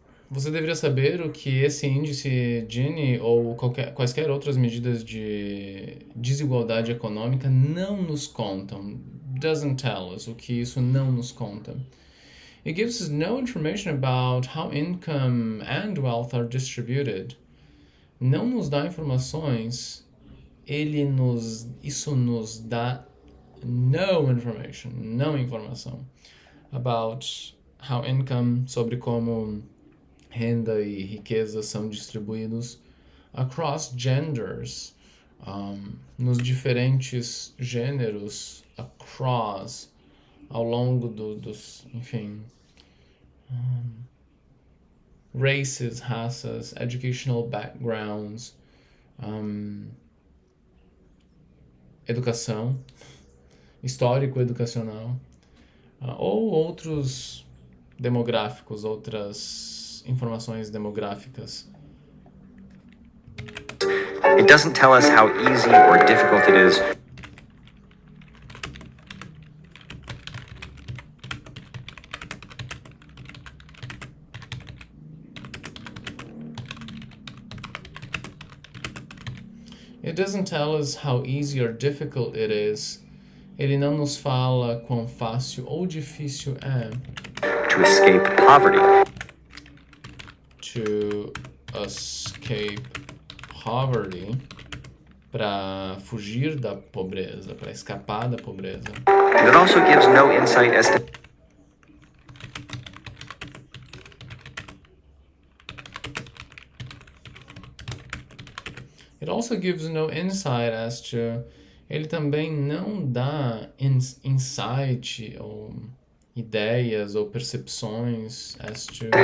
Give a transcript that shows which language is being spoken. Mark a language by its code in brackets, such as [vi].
[pt] Você deveria saber o que esse índice Gini ou quaisquer outras medidas de desigualdade econômica não nos contam. [en] Doesn't tell us [pt] o que isso não nos conta. [en] It gives us no information about how income and wealth are distributed. [pt] Não nos dá informações, isso nos dá [en] no information, [pt] não informação [en] about how income, [pt] sobre como renda e riqueza são distribuídos [en] across genders, [pt] nos diferentes gêneros, across, ao longo dos, enfim, races, raças, educational backgrounds, educação, histórico educacional, ou outros demográficos, outras informações demográficas. [en] It doesn't tell us how easy or difficult it is It doesn't tell us how easy or difficult it is. [pt] Ele não nos fala quão fácil ou difícil é [en] to escape poverty. To escape poverty, [pt] para fugir da pobreza, para escapar da pobreza. [en] And it also gives no insight as to It also gives no insight as to. [pt] Ele também não dá insight ou ideias ou percepções [en] as to